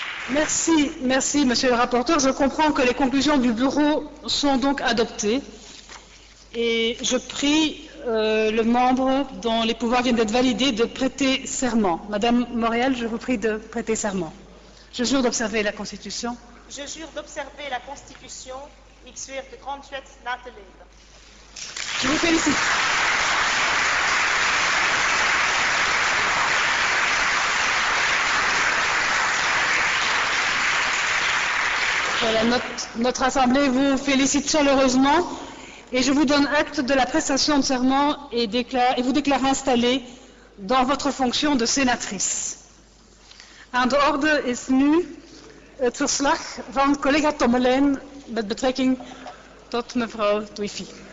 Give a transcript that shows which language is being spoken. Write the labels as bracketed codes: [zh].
[fr] Merci, monsieur le rapporteur. Je comprends que les conclusions du bureau sont donc adoptées. Et je prie le membre dont les pouvoirs viennent d'être validés de prêter serment. Madame Moréal, je vous prie de prêter serment. Je jure d'observer la Constitution. Je jure d'observer la Constitution. [nl] Ik zweer de grondwet na te leven. [fr] Je vous félicite. Voilà, notre Assemblée vous félicite chaleureusement et je vous donne acte de la prestation de serment et vous déclare installée dans votre fonction de sénatrice. [nl] Aan de orde is nu het verslag van collega Tommelijn met betrekking tot mevrouw Douifi.